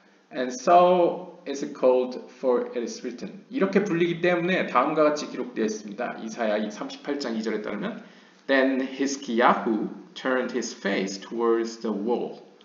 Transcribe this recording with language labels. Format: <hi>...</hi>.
<en>And so is it called for it is written.</en> <ko>이렇게 불리기 때문에 다음과 같이 기록되어 있습니다. 이사야 38장 2절에 따르면</ko> <en>Then Hiskiyahu turned his face towards the wall.</en>